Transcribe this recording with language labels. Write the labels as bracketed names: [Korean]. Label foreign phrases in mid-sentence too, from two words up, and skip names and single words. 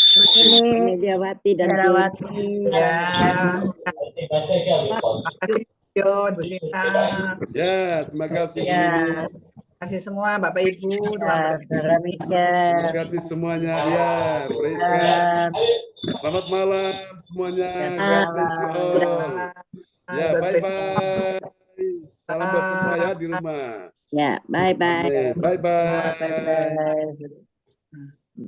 [Indonesian] Mediawati dan Herawati. Ya. John, Bu Sinta. Ya, terima kasih Bu Ya. Mini. Terima kasih semua Bapak Ibu, Tuhan Saudara Miguel. Berkati semuanya. Ya, [English] praise God. [Indonesian] Selamat malam semuanya. [English] God bless you all. [Indonesian] Ya, bye-bye. Salam buat semua ya di rumah. Ya, bye-bye. Amin. Bye-bye. Bye-bye.